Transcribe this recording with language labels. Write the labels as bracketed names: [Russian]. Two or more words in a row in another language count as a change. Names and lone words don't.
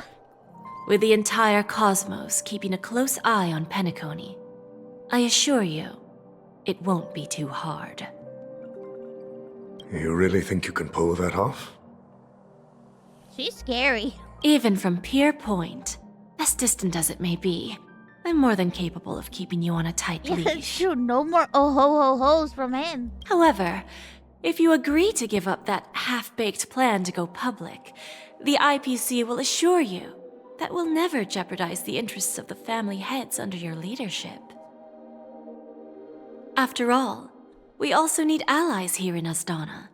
[English] With the entire cosmos keeping a close eye on Penacony, I assure you, it won't be too hard. You really think you can pull that off? She's scary. Even from Pier Point, as distant as it may be, I'm more than capable of keeping you on a tight Yeah, leash. true. No more oh-ho-ho-hos from him. However, if you agree to give up that half-baked plan to go public, the IPC will assure you that we'll never jeopardize the interests of the family heads under your leadership. After all, we also need allies here in Asdana.